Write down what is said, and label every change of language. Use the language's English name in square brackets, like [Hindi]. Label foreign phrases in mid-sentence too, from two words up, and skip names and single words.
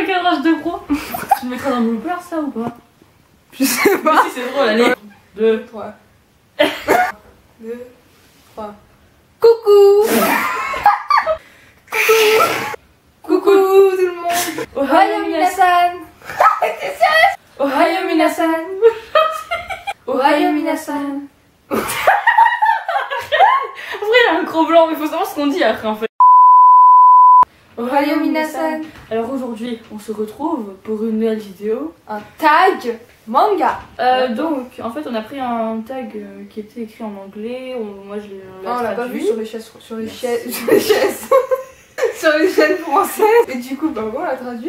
[French] montage de pro. Tu me mettras dans le blooper ça ou pas? Je sais pas. Si c'est drôle, allez. 2, 3. 2, 3. Coucou. Coucou tout le monde. [Japanese] おはようみなさん. [French] T'es sérieuse? [Japanese] おはようみなさん。おはようみなさん. [French] Après il y a un gros blanc, mais faut savoir ce qu'on dit après en fait. [Japanese] おはようみなさん. [French] Alors aujourd'hui, on se retrouve pour une nouvelle vidéo. Un tag manga. Donc, en fait, on a pris un tag qui était écrit en anglais. Moi, je l'ai On l'a pas vu traduit. sur les chaises. Sur les chaises. Sur les chaînes françaises. Et du coup, bah on l'a traduit.